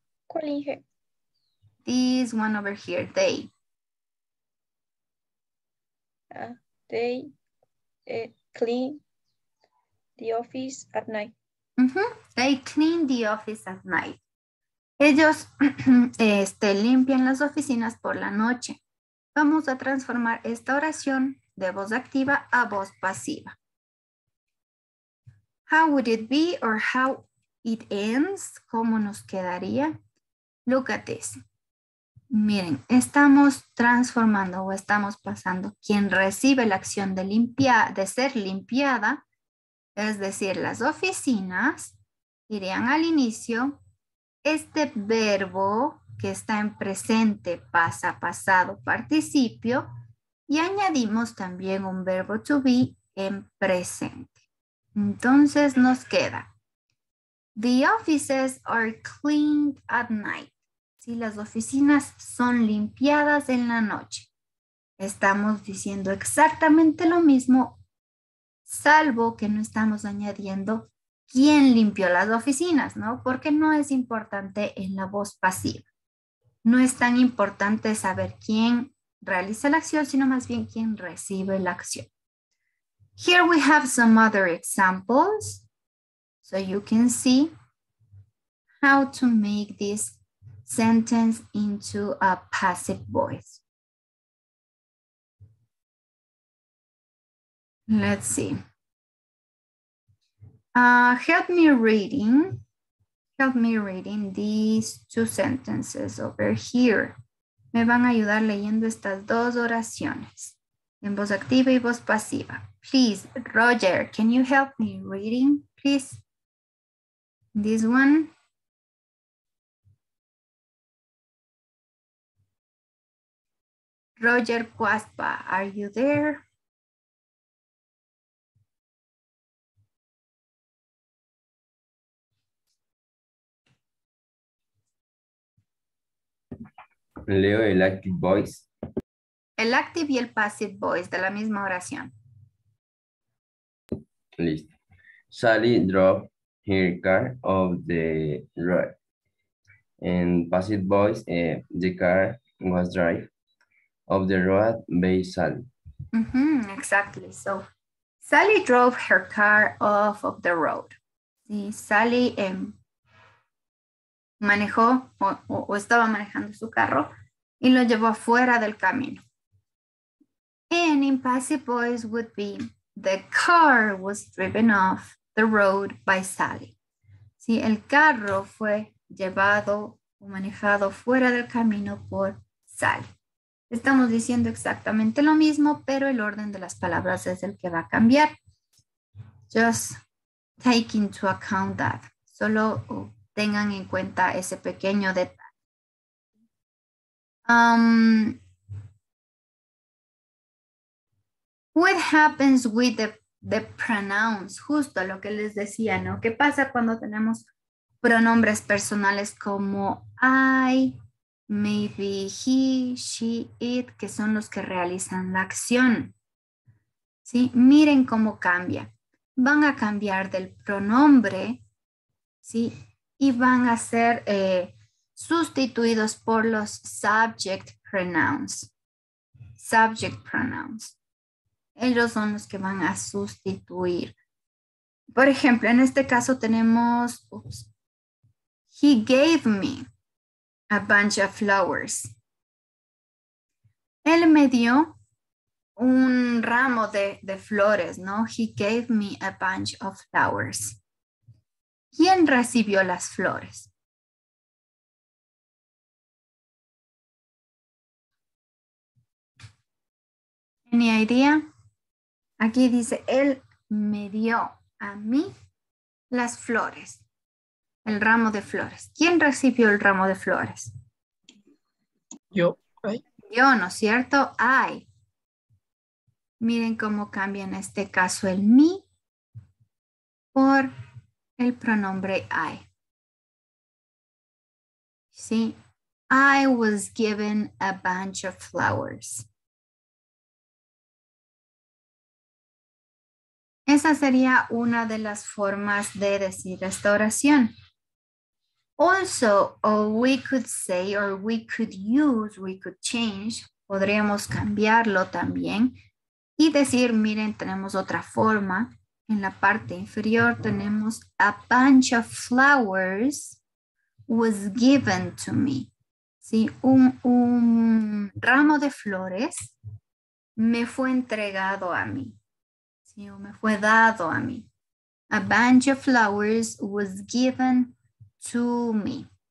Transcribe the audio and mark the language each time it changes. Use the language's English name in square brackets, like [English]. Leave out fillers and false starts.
[Spanish] ¿Cuál dije? [English] This one over here, they. They clean the office at night. They clean the office at night. [Spanish] Ellos limpian las oficinas por la noche. Vamos a transformar esta oración de voz activa a voz pasiva. [English] How would it be or how it ends? [Spanish] ¿Cómo nos quedaría? [English] Look at this. [Spanish] Miren, estamos transformando o estamos pasando quien recibe la acción de ser limpiada, es decir, las oficinas, irían al inicio. Este verbo que está en presente pasa, pasado, participio y añadimos también un verbo to be en presente. Entonces nos queda, [English] the offices are cleaned at night. [Spanish] Si las oficinas son limpiadas en la noche. Estamos diciendo exactamente lo mismo, salvo que no estamos añadiendo quién limpió las oficinas, ¿no? Porque no es importante en la voz pasiva. no es tan importante saber quién realiza la acción, sino más bien quién recibe la acción. [English] Here we have some other examples, so you can see how to make this sentence into a passive voice. Let's see. Help me reading these two sentences over here. [Spanish] Me van a ayudar leyendo estas dos oraciones en voz activa y voz pasiva. [English] Please, Roger, can you help me reading, please? This one. Roger Cuaspa, are you there? [Spanish] Leo el active voice. El active y el passive voice de la misma oración. Listo. [English] Sally drove her car off the road. And passive voice, the car was driven off the road by Sally. Exactly. So, Sally drove her car off of the road. [Spanish] Sí, Sally manejó o estaba manejando su carro y lo llevó fuera del camino. [English] And in passive voice would be, the car was driven off the road by Sally. [Spanish] Sí, el carro fue llevado o manejado fuera del camino por Sally. Estamos diciendo exactamente lo mismo, pero el orden de las palabras es el que va a cambiar. [English] Just take into account that. [Spanish] Solo tengan en cuenta ese pequeño detalle. [English] What happens with the pronouns? [Spanish] Justo lo que les decía, ¿no? ¿Qué pasa cuando tenemos pronombres personales como I, maybe he, she, it, que son los que realizan la acción? ¿Sí? Miren cómo cambia. Van a cambiar del pronombre, ¿sí? Y van a ser sustituidos por los subject pronouns. Subject pronouns. Ellos son los que van a sustituir. Por ejemplo, en este caso tenemos, [English] he gave me a bunch of flowers. [Spanish] Él me dio un ramo de flores, ¿no? [English] He gave me a bunch of flowers. [Spanish] ¿Quién recibió las flores? [English] ¿Any idea? [Spanish] Aquí dice, él me dio a mí las flores, el ramo de flores. ¿Quién recibió el ramo de flores? Yo. Yo, ¿no es cierto? I. Miren cómo cambia en este caso el me por el pronombre I. ¿Sí? [English] I was given a bunch of flowers. [Spanish] Esa sería una de las formas de decir esta oración. [English] Also, we could say, or we could use, we could change, [Spanish] podríamos cambiarlo también y decir, miren, tenemos otra forma. En la parte inferior tenemos [English] a bunch of flowers was given to me. [Spanish] ¿Sí? Un ramo de flores me fue entregado a mí. ¿Sí? O me fue dado a mí. [English] A bunch of flowers was given to me.